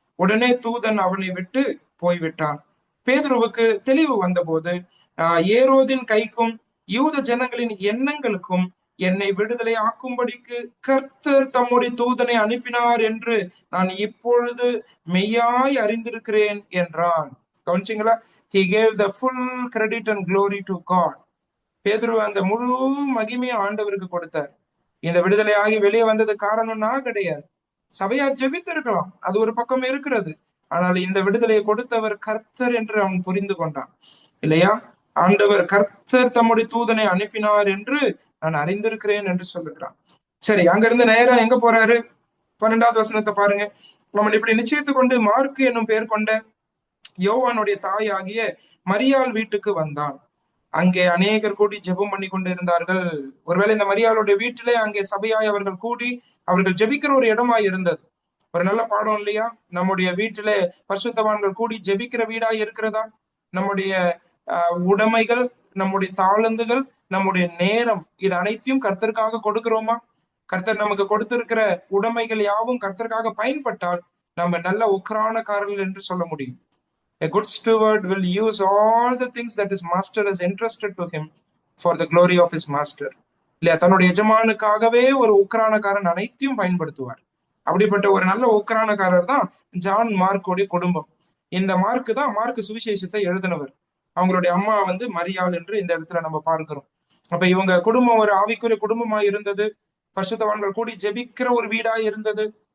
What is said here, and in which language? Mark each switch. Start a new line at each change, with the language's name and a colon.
Tamil: உடனே தூதன் அவனை விட்டு போய்விட்டான். பேதுருவுக்கு தெளிவு வந்தபோது ஏரோதின் கைக்கும் யூத ஜனங்களின் எண்ணங்களுக்கும் என்னை விடுதலை ஆக்கும்படிக்கு கர்த்தர் தம்முடைய தூதனை அனுப்பினார் என்று நான் இப்பொழுது மெய்யாய் அறிந்திருக்கிறேன் என்றான். கவனிச்சிங்களா?
English: He gave the full credit and glory to God.
Tamil: பேதுரு அந்த முழு மகிமையை ஆண்டவருக்கு கொடுத்தார். இந்த விடுதலையாகி வெளியே வந்தது காரணம் நான் கிடையாது. சபையார் ஜெபித்து இருக்கலாம், அது ஒரு பக்கம் இருக்கிறது. ஆனால் இந்த விடுதலையை கொடுத்தவர் கர்த்தர் என்று அவன் புரிந்து கொண்டான் இல்லையா? ஆண்டவர் கர்த்தர் தம்முடைய தூதனை அனுப்பினார் என்று நான் அறிந்திருக்கிறேன் என்று சொல்லுகிறான். சரி, அங்க இருந்து நேரா எங்க போறாரு? 12வது வசனத்தை பாருங்க. அவன் இப்படி நிச்சயித்து கொண்டு மார்க்கு என்னும் பெயர் கொண்ட யோவானுடைய தாய் ஆகிய மரியாள் வீட்டுக்கு வந்தான். அங்கே அநேகர் கூடி ஜெபம் பண்ணி கொண்டு இருந்தார்கள். ஒருவேளை இந்த மரியாளுடைய வீட்டிலே அங்கே சபையாய் அவர்கள் கூடி அவர்கள் ஜெபிக்கிற ஒரு இடமாய் இருந்தது. ஒரு நல்ல பாடம் இல்லையா? நம்முடைய வீட்டிலே பரிசுத்தவான்கள் கூடி ஜெபிக்கிற வீடாய் இருக்கிறதா? நம்முடைய உடைமைகள், நம்முடைய தாளந்துகள், நம்முடைய நேரம், இது அனைத்தையும் கர்த்தருக்காக கொடுக்கிறோமா? கர்த்தர் நமக்கு கொடுத்திருக்கிற உடைமைகள் யாவும் கர்த்தருக்காக பயன்பட்டால் நம்ம நல்ல உக்ரானக்காரர்கள் என்று சொல்ல முடியும்.
English: A good steward will use all the things that his master has entrusted to him for the glory of his master.
Tamil: இல்லையா? தன்னுடைய எஜமானுக்காகவே ஒரு உக்ரானக்காரன் அனைத்தையும் பயன்படுத்துவார். அப்படிப்பட்ட ஒரு நல்ல உக்ரானக்காரர் தான் ஜான் மார்க்கோடைய குடும்பம். இந்த மார்க்கு தான் மார்க்கு சுவிசேஷத்தை எழுதினவர். அவங்களுடைய அம்மா மரியாள் என்று இந்த இடத்துல நம்ம பார்க்கிறோம். அப்ப இவங்க குடும்பம் ஒரு ஆவிக்குரிய குடும்பமா இருந்தது. பரிசுத்தவான்கள் கூடி ஜெபிக்கிற ஒரு வீடாய் இருந்தது.